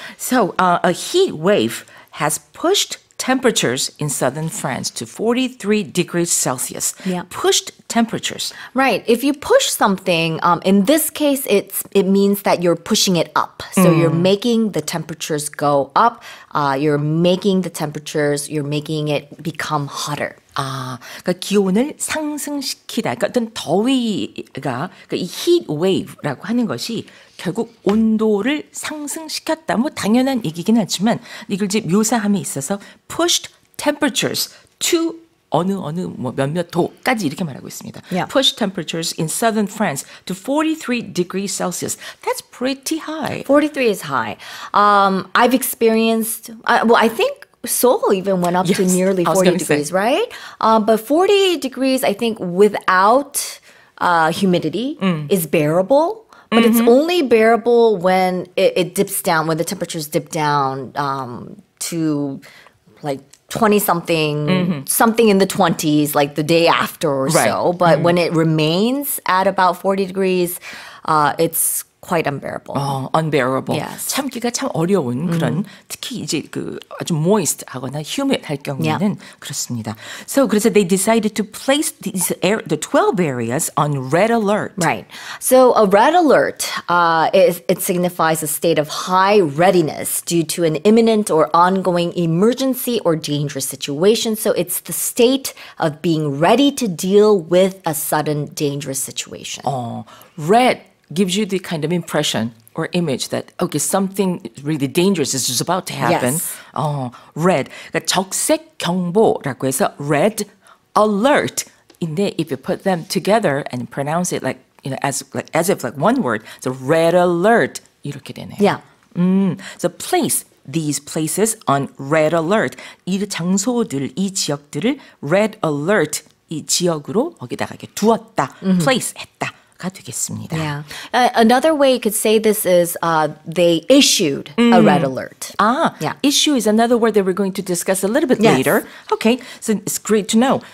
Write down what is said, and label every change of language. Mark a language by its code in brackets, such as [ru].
[en] So a heat wave has pushed temperatures in southern France to 43 degrees Celsius. Yeah. Pushed temperatures. Right. If you push something, in this case, it means that you're pushing it up. So you're making the temperatures go up. You're making it become hotter. [ko] 그러니까 기온을 상승시키다. 그러니까 어떤 더위가 그러니까 이 heat wave라고 하는 것이 결국 온도를 상승시켰다. 뭐 당연한 얘기긴 하지만 이걸 이제 묘사함에 있어서 [en] pushed temperatures to [ko] 뭐 몇몇 도까지 이렇게 말하고 있습니다. [en] Yeah. Pushed temperatures in southern France to 43 degrees Celsius. That's pretty high. 43 is high. I've experienced, I think Seoul even went up to nearly 40 degrees, right? But 40 degrees, I think, without humidity is bearable. But it's only bearable when it dips down, when the temperatures dip down to like 20-something, something in the 20s, like the day after or so. But when it remains at about 40 degrees, it's quite unbearable. Unbearable. Yes. [ko] 참기가 참 어려운 그런 특히 이제 그 아주 moist 하거나 humid 할 경우에는 그렇습니다. [en] So 그래서 they decided to place the 12 areas on red alert. Right. So a red alert, it signifies a state of high readiness due to an imminent or ongoing emergency or dangerous situation. So it's the state of being ready to deal with a sudden dangerous situation. Red gives you the kind of impression or image that, okay, something really dangerous is just about to happen. Yes. Red. [ko] 그러니까 적색 경보라고 해서 [en] red alert인데 if you put them together and pronounce it like, you know, as if like one word, so red alert [ko] 이렇게 되네요. [en] Yeah. So place these places on red alert. [ko] 이 장소들, 이 지역들을 red alert 이 지역으로 거기다가 이렇게 두었다, place 했다. 되겠습니다. [en] Yeah. Another way you could say this is they issued a red alert. Yeah. Issue is another word that we're going to discuss a little bit later. Okay, so it's great to know.